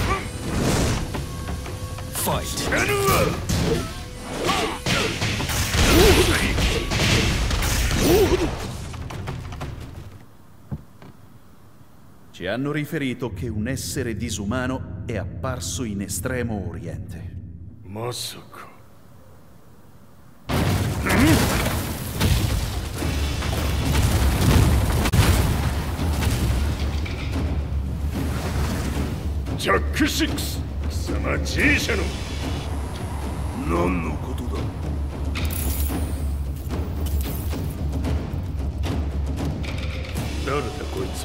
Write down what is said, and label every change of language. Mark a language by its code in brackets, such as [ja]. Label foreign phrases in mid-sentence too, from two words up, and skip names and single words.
[ja] ファイト。 [it] Ci hanno riferito che un essere disumano è apparso in Estremo Oriente. [ja] まさか。ジャック6、貴様 G 社の何のことだ。誰だこいつは。